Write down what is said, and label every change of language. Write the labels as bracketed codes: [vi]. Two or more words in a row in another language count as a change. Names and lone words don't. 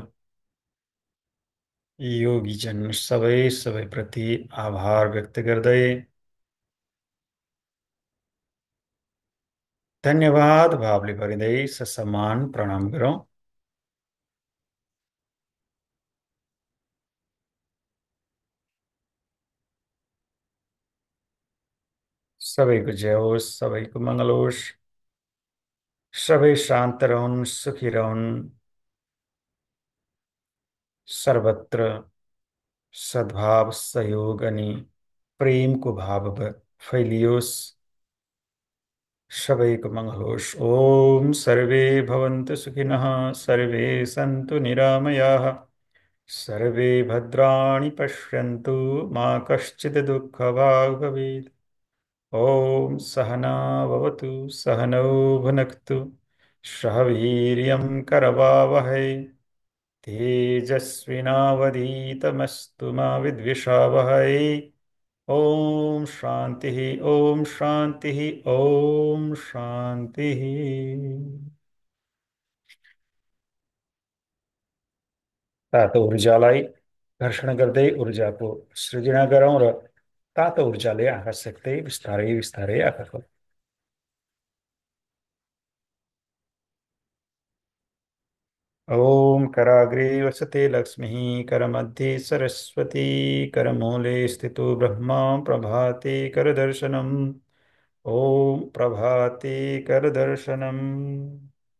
[ne] योगी जन सबै सबै प्रति आभार व्यक्त गर्दै धन्यवाद भावले भरिँदै ससम्मान प्रणाम गरौँ। सबैको जय होस्, सबैको मङ्गल होस्, सबै शान्त रहन्, सुखी रहन्, सर्वत्र सद्भाव सहयोग अनि प्रेमको भाव फैलियोस्। सबैको मङ्गल होस्। [sa] ॐ सर्वे भवन्तु सुखिनः, सर्वे सन्तु निरामयाः, सर्वे भद्राणि पश्यन्तु, मा कश्चित् दुःखभाग् भवेत्। ॐ सहना भवतु, सहनौ भुनक्तु, सह वीर्यं करवावहै, तेजस्विनावधीतमस्तु मा विद्विषावहै। ॐ शान्तिः, ॐ शान्तिः, ॐ शान्तिः। [ne] तातो ऊर्जालाई घर्षण गर्दै ऊर्जाको सृजना गरौँ र तातो ऊर्जाले आँखा सेक्दै बिस्तारै बिस्तारै आँखा खोलौँ। [sa] ॐ कराग्रे वसते लक्ष्मीः, करमध्ये सरस्वती, करमूले स्थितो ब्रह्मा, प्रभाते करदर्शनम्। ॐ प्रभाते करदर्शनम्।